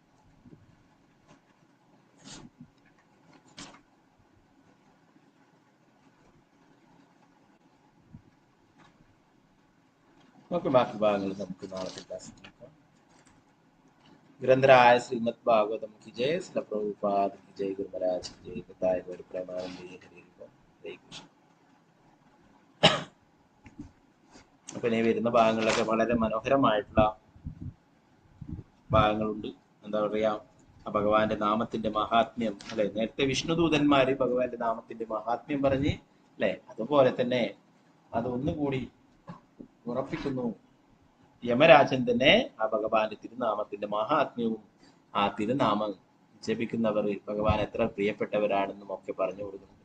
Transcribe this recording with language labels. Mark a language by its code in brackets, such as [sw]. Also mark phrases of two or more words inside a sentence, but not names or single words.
[ml] നമുക്ക് ബാക്കി ഭാഗങ്ങൾ നമുക്ക് നാളത്തെ ക്ലാസ്സിൽ നോക്കാം. [hi] ഗ്രന്ഥരായ ശ്രീമദ് ഭാഗവതം की जय, श्रील प्रभुपाद की जय, गुरु महाराज की जय, बताए गौर प्रेमानंदी हरे കൃഷ്ണ. [ml] അപ്പൊ ഇനി വരുന്ന ഭാഗങ്ങളിലൊക്കെ വളരെ മനോഹരമായിട്ടുള്ള ഭാഗങ്ങളുണ്ട്. എന്താ പറയാ, ആ ഭഗവാന്റെ നാമത്തിന്റെ മഹാത്മ്യം അല്ലെ. നേരത്തെ വിഷ്ണുദൂതന്മാര് ഭഗവാന്റെ നാമത്തിന്റെ മഹാത്മ്യം പറഞ്ഞ് അല്ലെ, അതുപോലെ തന്നെ അതൊന്നുകൂടി ഉറപ്പിക്കുന്നു യമരാജൻ തന്നെ ആ ഭഗവാന്റെ തിരുനാമത്തിന്റെ മഹാത്മ്യവും ആ തിരുനാമം ജപിക്കുന്നവർ ഭഗവാൻ എത്ര പ്രിയപ്പെട്ടവരാണെന്നും ഒക്കെ പറഞ്ഞു കൊടുക്കുന്നുണ്ട്.